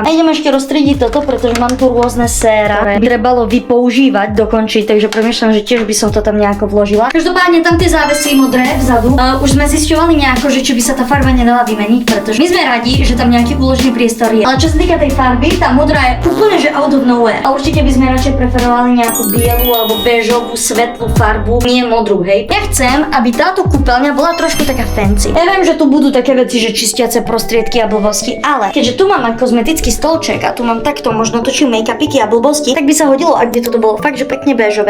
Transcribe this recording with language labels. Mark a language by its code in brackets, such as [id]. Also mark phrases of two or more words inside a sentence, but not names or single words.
[sk] A idem ešte roztriediť toto, pretože mám tu rôzne séra, ktoré by trebalo vypoužívať, dokončiť, takže premýšľam, že tiež by som to tam nejako vložila. Každopádne tam tie závesy modré vzadu. Už sme zisťovali nejako, že či by sa tá farba nedala vymeniť, pretože my sme radi, že tam nejaký úložný priestor je. Ale čo sa týka tej farby, tá modrá je úplne že [en] out of nowhere. [sk] A určite by sme radšej preferovali nejakú bielu alebo béžovú svetlú farbu, nie modrú, hej. Ja chcem, aby táto kúpeľňa bola trošku taká fancy. Ja viem, že tu budú také veci, že čistiace prostriedky a blbosti, ale keďže tu mám aj kozmetický stolček a tu mám takto možno točím make-upiky a blbosti, tak by sa hodilo, ak by toto bolo fakt, že pekne béžové.